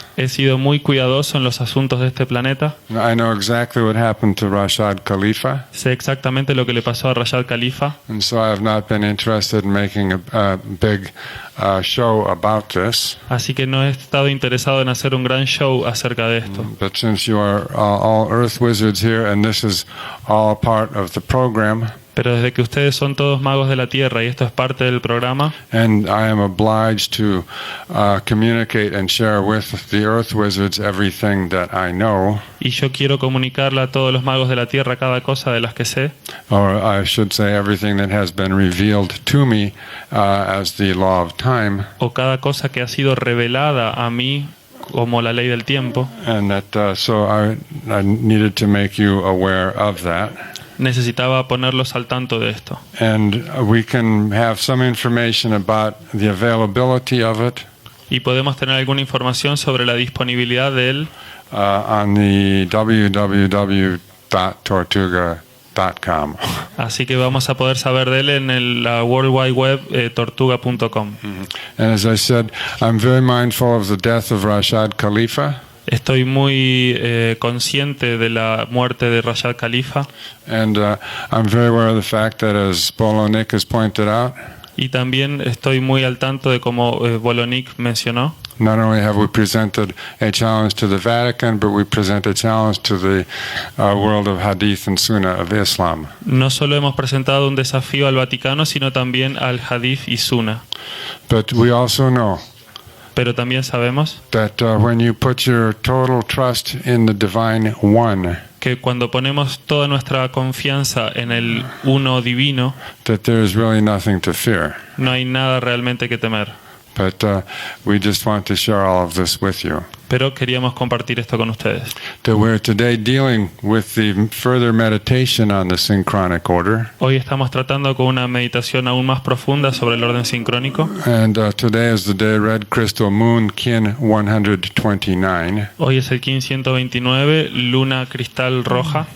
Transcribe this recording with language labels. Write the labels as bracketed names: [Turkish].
[Spanish] He sido muy cuidadoso en los asuntos de este planeta. [English] I know exactly what happened to Rashad Khalifa, [Spanish] Sé exactamente lo que le pasó a Rashad Khalifa, [English] and so I have not been interested in making a big show about this. [Spanish] así que no he estado interesado en hacer un gran show acerca de esto. [English] But since you are all Earth wizards here, and this is all part of the program, [Spanish] Pero desde que ustedes son todos magos de la Tierra y esto es parte del programa, [English] and I am obliged to communicate and share with the Earth wizards everything that I know, [Spanish] y yo quiero comunicarle a todos los magos de la Tierra cada cosa de las que sé, [English] or I should say everything that has been revealed to me as the law of time, [Spanish] o cada cosa que ha sido revelada a mí como la ley del tiempo. [English] and that so I needed to make you aware of that. [Spanish] necesitaba ponerlos al tanto de esto. [English] And we can have some information about the availability of it [Spanish] Y podemos tener alguna información sobre la disponibilidad de él [English] on the www.tortuga.com. [Spanish] Así que vamos a poder saber de él en la World Wide Web tortuga.com. [English] And as I said, I'm very mindful of the death of Rashad Khalifa. [Spanish] Estoy muy consciente de la muerte de Rashad Khalifa [English] And I'm very aware of the fact that, as Bolonik has pointed out, [Spanish] y también estoy muy al tanto de como Bolonik mencionó. [English] not only have we presented a challenge to the Vatican, but we present a challenge to the world of Hadith and Sunnah of Islam. [Spanish] No solo hemos presentado un desafío al Vaticano, sino también al Hadith y Sunna. [English] But we also know [Spanish] Pero también sabemos [English] that when you put your total trust in the Divine One, [Spanish] que cuando ponemos toda nuestra confianza en el Uno Divino, [English] that there is really nothing to fear. [Spanish] no hay nada realmente que temer. [English] But we just want to share all of this with you. [Spanish] Pero queríamos compartir esto con ustedes. [English] That we're today dealing with the further meditation on the synchronic order. [Spanish] Hoy estamos tratando con una meditación aún más profunda sobre el orden sincrónico. [English] And today is the day Red Crystal Moon Kin 129. [Spanish] Hoy es el Kin 129, luna cristal roja.